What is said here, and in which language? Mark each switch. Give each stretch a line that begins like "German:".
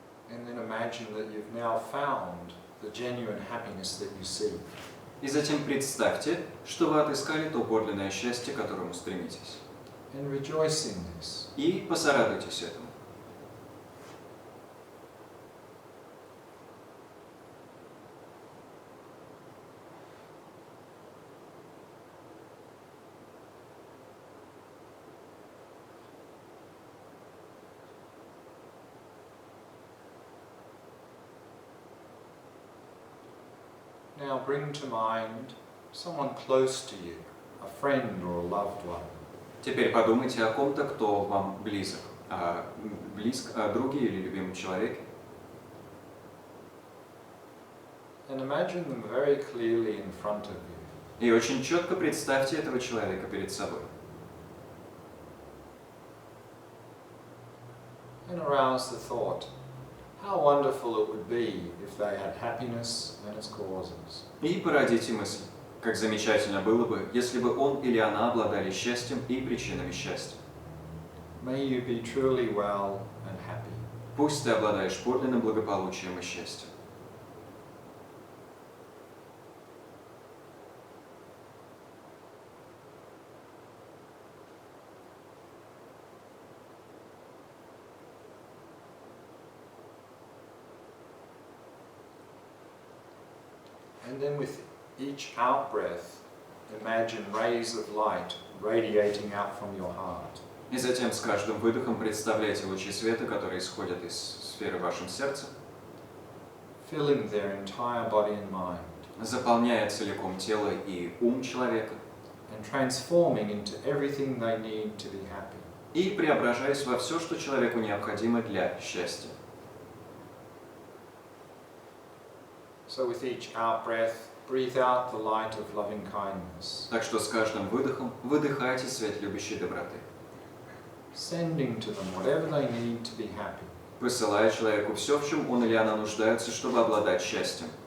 English: And then imagine that you've now found the genuine happiness that you seek.
Russian: И затем представьте, что вы отыскали то подлинное счастье, к которому стремитесь.
English: And rejoice in this.
Russian: И посорадуйтесь этому.
English: Now bring to mind someone close to you, a friend or a loved one.
Russian: Теперь подумайте о ком-то, кто вам близок, друге или любимом человеке.
English: And imagine them very clearly in front of you.
Russian: И очень четко представьте этого человека перед собой.
English: And arouse the thought, how wonderful it would be if they had happiness and its causes.
Russian: И породите мысль, как замечательно было бы, если бы он или она обладали счастьем и причинами счастья.
English: May you be truly well and happy.
Russian: Пусть ты обладаешь подлинным благополучием и счастьем.
English: And then with each out-breath, imagine rays of light radiating out from your heart.
Russian: И затем с каждым выдохом представляйте лучи света, которые исходят из сферы в вашем сердце,
English: Filling their entire body and mind.
Russian: заполняя целиком тело и ум человека,
English: And transforming into everything they need to be happy.
Russian: и преображаясь во все, что человеку необходимо для счастья.
English: So with each out-breath, breathe out the light of loving kindness.
Russian: Так что с каждым выдохом выдыхайте свет любящей доброты,
English: Sending to them whatever they need to be happy.
Russian: посылая человеку все, в чем он или она нуждаются, чтобы обладать счастьем.